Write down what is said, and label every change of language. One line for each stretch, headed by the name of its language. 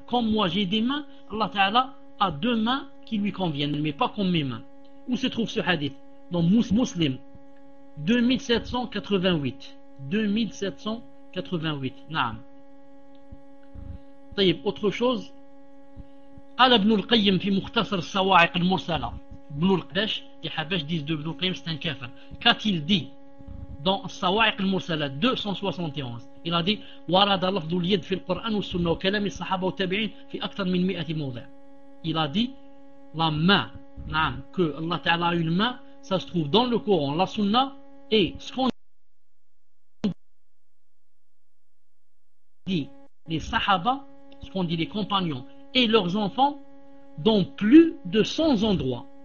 French: Comme moi j'ai des mains, Allah Ta'ala a deux mains qui lui conviennent, mais pas comme mes mains. Où se trouve ce hadith? Dans Muslim 2788. 2788. Naam. طيب autre chose.
Arabic: قال ابن القيم في مختصر الصواعق المرسلة.
French: Ibn al-Qayyim, les Habash disent de Ibn al-Qayyim, c'est un kafir. Qu'a-t-il dit dans Sawa'iq al-Mursala 271? Il a dit
Arabic: وَرَدَ لَفْضُ الْيَدْ فِي الْقُرْآنِ وَالسُنَّةِ وَكَلَمِ الصَّحَابَ وَالتَّابِعِينَ فِي أَكْثَرَ مِنْ مِئَةِ مَوْضِعٍ.
French: Il a dit la main, نعم, que Allah Ta'ala a une main, ça se trouve dans le Coran, la Sunna, et ce qu'on dit les Sahaba, ce qu'on dit les compagnons et leurs enfants, dans plus de 100 endroits.